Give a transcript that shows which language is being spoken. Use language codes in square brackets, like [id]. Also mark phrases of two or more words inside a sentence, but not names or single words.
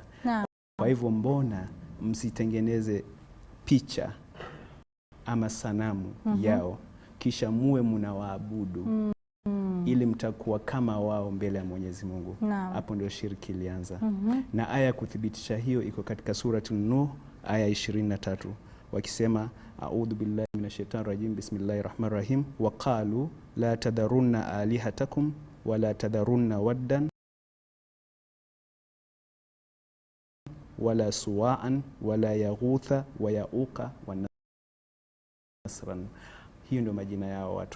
[sw] Kwa hivyo mbona msitengeneze picha ama sanamu yao kisha muwe mnawaabudu ili mtakuwa kama wao mbele ya Mwenyezi Mungu. Hapo ndio shirki ilianza. Na aya kuthibitisha hiyo iko katika surati Nuh aya 23, wakisema [ar] أعوذ بالله من الشيطان الرجيم بسم الله الرحمن الرحيم, وقالوا لا تذرن آلهتكم ولا تذرن ودا ولا سواعا ولا يغوث ويعوق ونسرا. [sw] Hiyo ndio majina yao watu.